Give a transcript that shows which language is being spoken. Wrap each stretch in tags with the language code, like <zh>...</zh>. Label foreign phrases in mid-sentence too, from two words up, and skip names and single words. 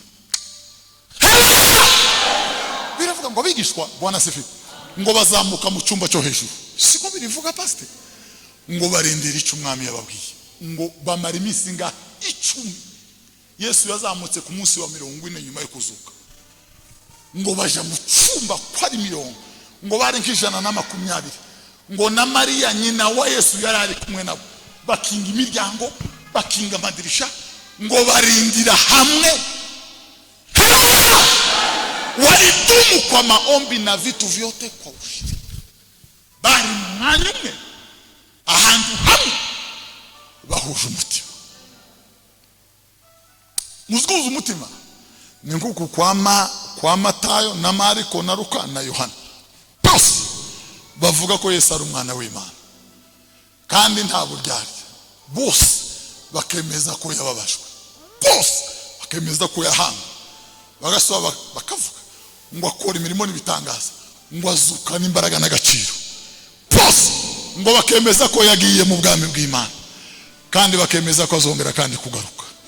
<rw>biravuga ngo bigishwa Bwana Sefi ngo bazamuka mu cyumba cyo hejuru siko birivuga pastor ngo barindira icyo umwami yababwiye ngo bamara iminsi nga 10 Yesu yazamutse ku munsi wa 40 nyuma yo kuzuka ngo baje mu cyumba kwa 100 ngo bari nk'ijana na 20 ngo na Mariya nyina wa Yesu yarari kumwe nabo bakinga imiryango bakinga amadirisha ngo barindira hamwe</rw> <sw>walidumu kwa maombi na vitu vyote kwa ushirika</sw> <rw>bari mwanyumwe ahantu hamwe bahuje umutima muzguza umutima ni nguku kwa Matayo na Mariko na Luka na Yohana bose bavuga ko Yesu ari umwana w'Imana kandi nta buryarya bose bakemeza ko yababajwe bose bakemeza ko yahanga bagasoba bakavuga ngo akora imirimo n'ibitangaza ngo azuka n'imbaraga n'agaciro bose ngo bakemeza ko yagiye mu bwami bw'Imana kandi bakemeza ko azongera kandi kugaruka</rw>